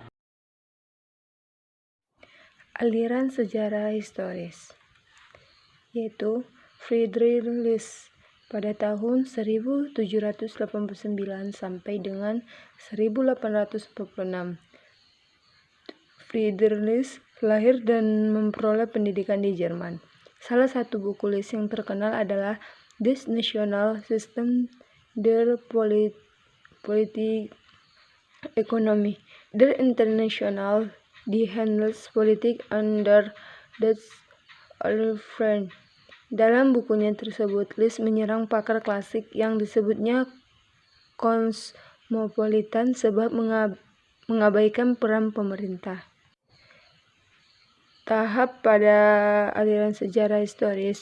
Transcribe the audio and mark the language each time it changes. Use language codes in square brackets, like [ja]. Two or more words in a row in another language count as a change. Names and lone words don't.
[id] Aliran sejarah historis, yaitu Friedrich List pada tahun 1789 sampai dengan 1846. Friedrich List lahir dan memperoleh pendidikan di Jerman. Salah satu buku List yang terkenal adalah Das National System der Politik-Ökonomie der International, die Handelspolitik under das Allgemeine. Dalam bukunya tersebut, List menyerang pakar klasik yang disebutnya kosmopolitan sebab mengabaikan peran pemerintah. Tahap pada aliran sejarah historis.